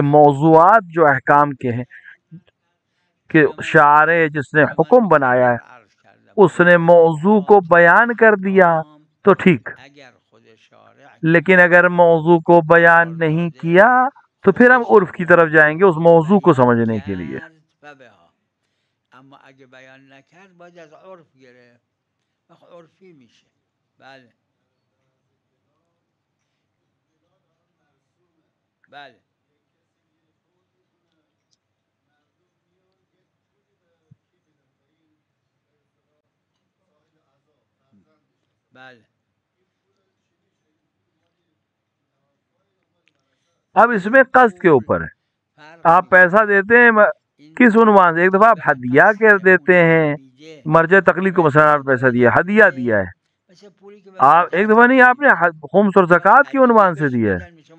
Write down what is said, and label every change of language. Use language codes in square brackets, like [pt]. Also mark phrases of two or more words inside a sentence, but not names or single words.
[ur] موضوعات جو احکام کے ہیں کہ شارع جس نے حکم بنایا ہے اس نے موضوع کو بیان کر دیا تو ٹھیک، لیکن اگر موضوع کو بیان نہیں کیا تو پھر ہم عرف کی طرف جائیں گے اس موضوع کو سمجھنے کے لیے. [fa] اما اگه بیان نکرد باید از عرف گرفت عرفی میشه. بله بله بله. [ur] اب اس میں قصد کے اوپر ہے، آپ پیسہ دیتے ہیں کس عنوان سے؟ ایک دفعہ آپ ہدیہ کر دیتے ہیں، مرجع تقلید کو مثلا آپ پیسہ دیا، ہدیہ دیا ہے. آپ ایک دفعہ نہیں، آپ نے خمس اور زکوٰۃ کے عنوان سے دیا ہے.